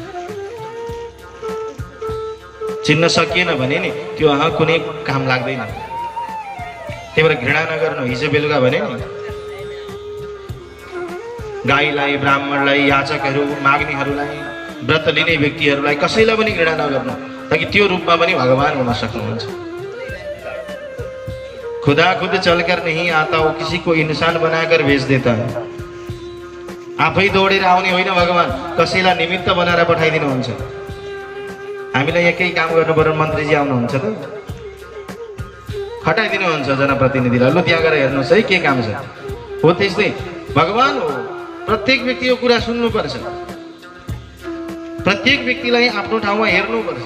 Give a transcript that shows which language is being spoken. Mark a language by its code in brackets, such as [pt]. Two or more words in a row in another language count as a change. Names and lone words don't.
[ne] चिन्न सकिएन भने नि त्यो कुनै काम लाग्दैन। त्यही भएर घृणा नगर्नु। हिजो बेलुका भने नि गाईलाई, ब्राह्मणलाई, याचकहरू, माग्नेहरूलाई, व्रत लिने व्यक्तिहरूलाई कसैलाई पनि घृणा नगर्नु। ताकि त्यो रूपमा पनि भगवान हुन सक्नुहुन्छ। [hi] खुदा खुद चलकर नहीं आता, वो किसी को इंसान बनाकर भेज देता है। [ne] आफै दौडेर आउने होइन भगवान, कसैलाई निमित्त बनाएर पठाइदिनुहुन्छ। हामीलाई एकै काम गर्नु पर्यो, मन्त्रीजी आउनुहुन्छ त खटाइदिनुहुन्छ जनप्रतिनिधिलाई, लु त्यहाँ गएर हेर्नुहोस् है के काम छ। हो त्यस्तै भगवान हो, प्रत्येक व्यक्तिको कुरा सुन्नुपर्छ, प्रत्येक व्यक्तिलाई आफ्नो ठाउँमा हेर्नुपर्छ।